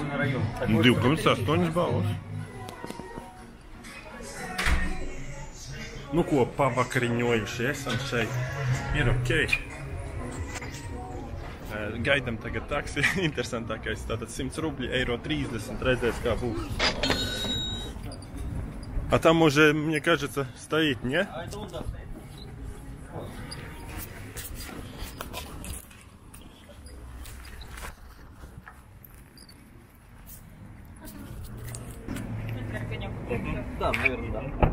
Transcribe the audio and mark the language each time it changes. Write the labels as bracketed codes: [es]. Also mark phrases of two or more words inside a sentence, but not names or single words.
[lv] 2,8 balvas. Nu ko, pavakariņojuši esam šeit. Ir ok. Gaidam tagad taksi. Interesantākais, tātad 100 rubļi, €30, redzēs kā būs. [ru] А там уже, мне кажется, стоит, не? Да, наверное, да.